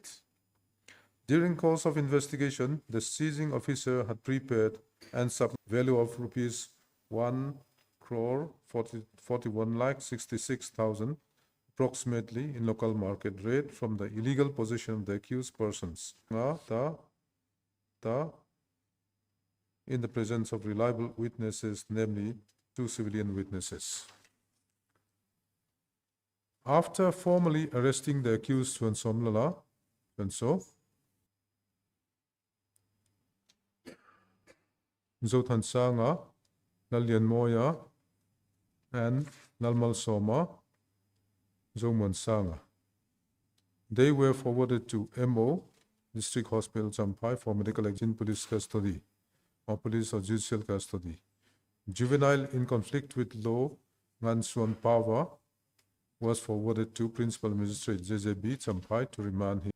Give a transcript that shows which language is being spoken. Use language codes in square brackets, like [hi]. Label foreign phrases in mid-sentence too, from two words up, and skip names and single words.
[en] During course of investigation, the seizing officer had prepared and submitted value of rupees 1,41,66,000 approximately in local market rate from the illegal possession of the accused persons in the presence of reliable witnesses, namely 2 civilian witnesses. After formally arresting the accused Chuan Somlala, Chuan Zothan Sanga, Nalyan Moya, and Nalmal Soma, Zoman Sanga. They were forwarded to MO, District Hospital Champai, for medical exam, police custody, or police or judicial custody. Juvenile in conflict with law, Ngansuan Pawa, was forwarded to Principal Magistrate JJB Champai to remand him.